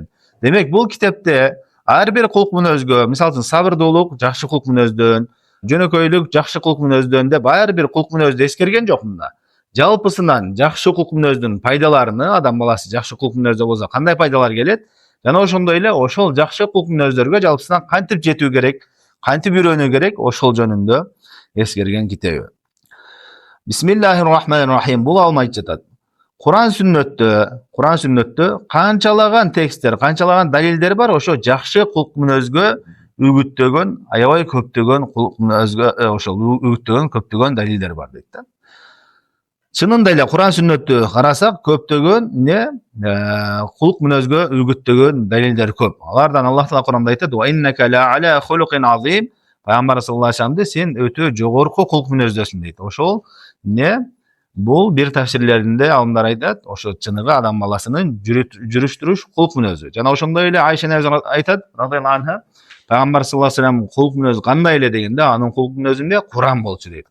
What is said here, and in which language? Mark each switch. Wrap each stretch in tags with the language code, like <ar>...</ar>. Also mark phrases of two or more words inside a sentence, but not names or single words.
<ky>Демек, бул китепте ар бир кулк мүнөзгө, мисалы үчүн сабырдуулук жакшы кулк мүнөздөн, жөнөкөйлүк жакшы кулк мүнөздөн деп ар бир кулк мүнөздү эскерген жок мында. Жалпысынан жакшы кулк мүнөздүн пайдаларыны, адам баласы жакшы кулк мүнөздө болсо кандай пайдалар келет, жана ошондой эле ошол жакшы кулк мүнөздөргө жалпысынан кантип жетүү керек, кантип үйрөнүү керек, ошол жөнүндө эскерген китеби.</ky> <ar>بسم الله الرحمن الرحيم.</ar> <ky>Бул алмайт жатат. Куран сүннөттө канчалаган тексттер, канчалаган далилдер бар, ошо жакшы кулк мүнөзгө үгүттөгөн, аябай көптөгөн кулк мүнөзгө ошол үгүттөгөн көптөгөн далилдер бар дейт да. Чынында эле Куран сүннөттү карасак, көптөгөн кулк мүнөзгө үгүттөгөн далилдер көп. Алардан Аллах Таала Куранда айтат:</ky> <ar>"وإنك لعلى خلق عظيم."</ar> <ky>Пайгамбар</ky> <ar>صلى الله عليه وسلم</ar> <ky>сен өтө жогорку кулк мүнөздөсүң дейт. Ошол бул бир тафсирлеринде алымдар айтат, ошо чыныгы адам баласынын жүрүш-туруш кулк мүнөзү. Жана ошондой эле Айша энебиз айтат,</ky> <ar>رضي الله عنها,</ar> <ky>Пайгамбар</ky> <ar>صلى الله عليه وسلم</ar> <ky>кулк мүнөзү кандай эле дегенде, анын кулк мүнөзүндө Куран болчу дейт.</ky>